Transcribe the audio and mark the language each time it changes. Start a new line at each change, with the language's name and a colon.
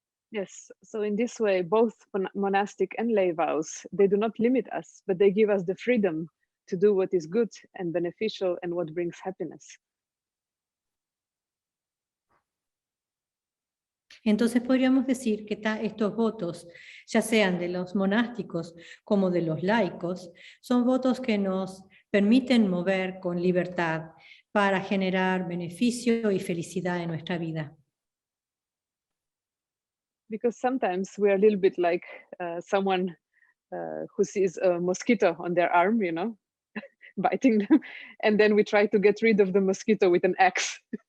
English: Yes, so in this way, both monastic and lay vows, they do not limit us, but they give us the freedom to do what is good and beneficial and what brings happiness.
Spanish: Entonces podríamos decir que estos votos, ya sean de los monásticos como de los laicos, son votos que nos permiten mover con libertad para generar beneficio y felicidad en nuestra vida.
English: because sometimes we're a little bit like someone who sees a mosquito on their arm, you know, biting them, and then we try to get rid of the mosquito with an axe.